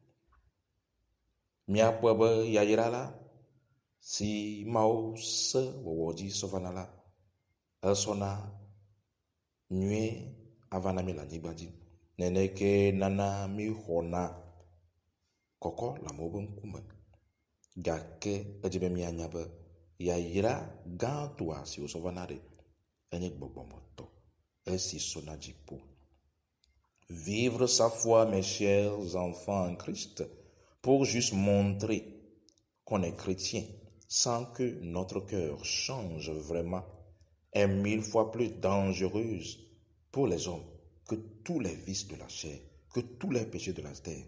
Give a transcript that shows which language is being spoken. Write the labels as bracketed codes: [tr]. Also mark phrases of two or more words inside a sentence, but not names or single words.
[ee] Miakpɔe be yayra la si Mawu se wɔwɔ dzi sɔvana la, esɔna nyuie ava na mi le anyigba dzi. Neneke nana mi xɔna kɔkɔ le amewo be ŋkume, gake edzi be mianya be yayra gãtɔa si wòsɔ vana ɖe enye gbɔgbɔmetɔ, esi sɔna dziƒo. [fr] Vivre sa foi, mes chers enfants en Christ, pour juste montrer qu'on est chrétien, sans que notre cœur change vraiment, est 1000 fois plus dangereuse pour les hommes que tous les vices de la chair, que tous les péchés de la terre.